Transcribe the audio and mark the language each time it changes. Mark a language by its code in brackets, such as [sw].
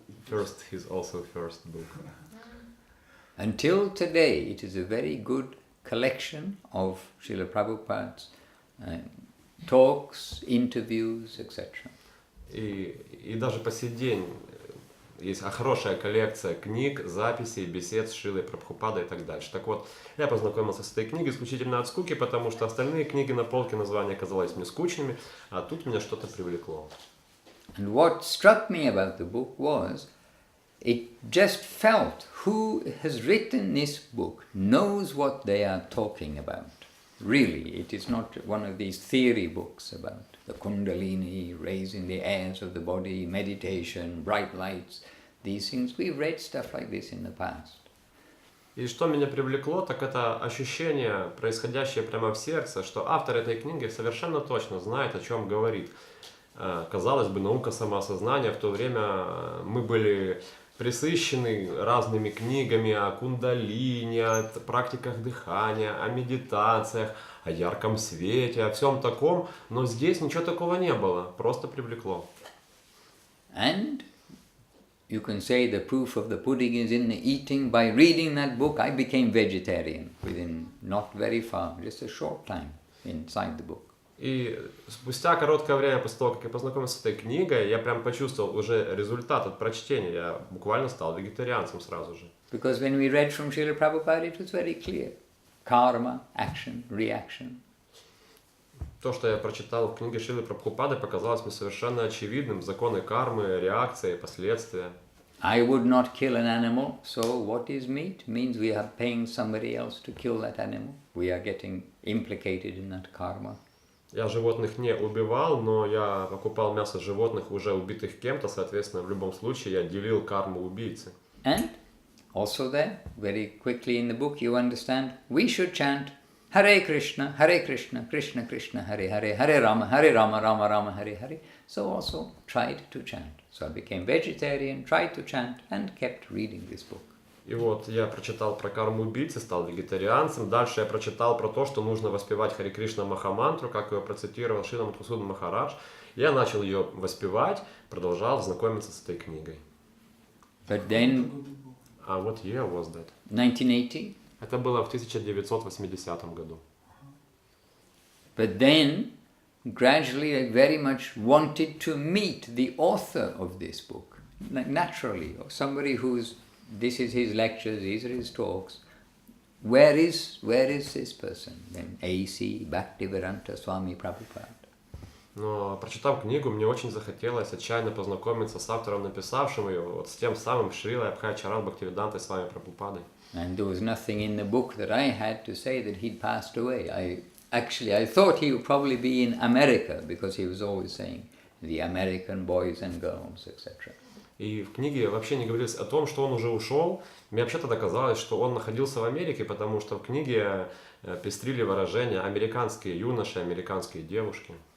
[en] First, his also first book. Until today, it is a very good collection of Srila Prabhupada's talks, interviews, etc. [ru] И даже по сей день есть хорошая коллекция книг, записей, бесед с Шрилой Прабхупадой и так дальше. Так вот, я познакомился с этой книгой исключительно от скуки, потому что остальные книги на полке названия казались мне скучными, а тут меня что-то привлекло. [en] And what struck me about the book was, it just felt who has written this book knows what they are talking about. Really, it is not one of these theory books about the kundalini, raising the airs of the body, meditation, bright lights, these things. We've read stuff like this in the past. [ru] И что меня привлекло, так это ощущение, происходящее прямо в сердце, что автор этой книги совершенно точно знает, о чем говорит. Казалось бы, наука самоосознания, в то время мы были пресыщены разными книгами о кундалини, о практиках дыхания, о медитациях, о ярком свете, о всем таком, но здесь ничего такого не было, просто привлекло. [en] And you can say the proof of the pudding is in the eating. By reading that book, I became vegetarian within not very far, just a short time inside the book. [ru] И спустя короткое время после того, как я познакомился с этой книгой, я прям почувствовал уже результат от прочтения. Я буквально стал вегетарианцем сразу же. [en] Because when we read from Srila Prabhupada, it was very clear. Karma, action, reaction. [ru] То, что я прочитал в книге Шрилы Прабхупады, показалось мне совершенно очевидным. Законы кармы, реакции, последствия. [en] I would not kill an animal, so what is meat? Means we are paying somebody else to kill that animal. We are getting implicated in that karma. [ru] Я животных не убивал, но я покупал мясо животных, уже убитых кем-то, соответственно, в любом случае я делил карму убийцы. [en] And also there, very quickly in the book, you understand, we should chant Hare Krishna, Krishna Krishna, Hare Hare, Hare Rama, Rama Rama, Hare Hare. So also tried to chant. So I became vegetarian, tried to chant, and kept reading this book. [ru] И вот я прочитал про карму убийцы, стал вегетарианцем. Дальше я прочитал про то, что нужно воспевать Харе Кришна Махамантру, как ее процитировал Шрила Мадхусудан Махарадж. Я начал ее воспевать, продолжал знакомиться с этой книгой. [en] But then, What year was that? 1980. [ru] Это было в 1980 году. [en] But then, gradually I very much wanted to meet the author of this book. Like naturally, or somebody who's this is his lectures, these are his talks. Where is this person? Then A.C. Bhaktivedanta Swami Prabhupada. [ru] Но, прочитав книгу, мне очень захотелось отчаянно познакомиться с автором, написавшим ее, вот с тем самым Шрилой Абхайчаран Бхактивидантой Свами Прабхупадой. [en] And there was nothing in the book that I had to say that he'd passed away. I thought he would probably be in America, because he was always saying the American boys and girls, etc. [ru] И в книге вообще не говорилось о том, что он уже ушел. Мне вообще тогда казалось, что он находился в Америке, потому что в книге пестрили выражения «американские юноши», «американские девушки».